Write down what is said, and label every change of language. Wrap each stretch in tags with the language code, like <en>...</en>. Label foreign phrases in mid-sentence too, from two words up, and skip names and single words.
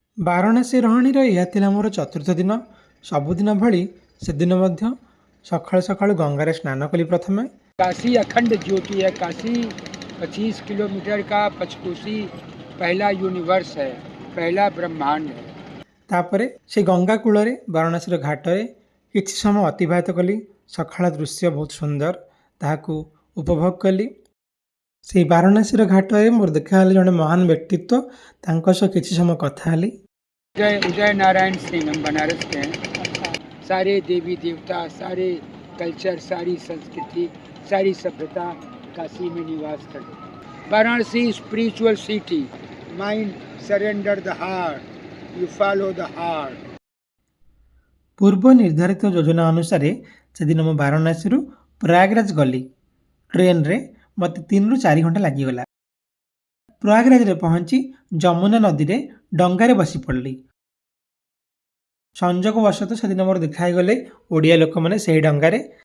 <or>ବାରାଣାସୀ ରହଣୀର ଏହା ଥିଲା ମୋର ଚତୁର୍ଥ ଦିନ। ସବୁଦିନ ଭଳି ସେଦିନ ମଧ୍ୟ ସକାଳୁ ସକାଳୁ ଗଙ୍ଗାରେ ସ୍ନାନ କଲି ପ୍ରଥମେ।</or> <hi>काशी अखंड ज्योति है। काशी 25 किलोमीटर का पंचकोशी पहला यूनिवर्स है, पहला ब्रह्मांड है।</hi> <or>ତାପରେ ସେ ଗଙ୍ଗା କୂଳରେ ବାରାଣାସୀର ଘାଟରେ କିଛି ସମୟ ଅତିବାହିତ କଲି। ସକାଳ ଦୃଶ୍ୟ ବହୁତ ସୁନ୍ଦର, ତାହାକୁ ଉପଭୋଗ କଲି। ସେହି ବାରାଣାସୀର ଘାଟରେ ମୋର ଦେଖାହେଲେ ଜଣେ ମହାନ ବ୍ୟକ୍ତିତ୍ୱ, ତାଙ୍କ ସହ କିଛି ସମୟ କଥା ହେଲି।</or> <hi>उदय नारायण सिंह, हम बनारस के हैं। सारे देवी देवता, सारे कल्चर, सारी संस्कृति, सारी सभ्यता काशी में निवास करते हैं।</hi> <en>Varanasi spiritual city, mind surrender the heart, you follow the heart.</en> <or>ପୂର୍ବ ନିର୍ଦ୍ଧାରିତ ଯୋଜନା ଅନୁସାରେ ସେଦିନ ମୁଁ ବାରାଣାସୀରୁ ପ୍ରୟାଗରାଜ ଗଲି। ଟ୍ରେନରେ ମୋତେ 3 ରୁ 4 ଘଣ୍ଟା ଲାଗିଗଲା। ପ୍ରୟାଗରାଜରେ ପହଞ୍ଚି ଯମୁନା ନଦୀରେ ଡଙ୍ଗାରେ ବସି ପଡ଼ିଲି। ସଂଯୋଗବଶତଃ ସେଦିନ ମୋର ଦେଖା ହେଇଗଲେ ଓଡ଼ିଆ ଲୋକମାନେ ସେହି ଡଙ୍ଗାରେ।</or>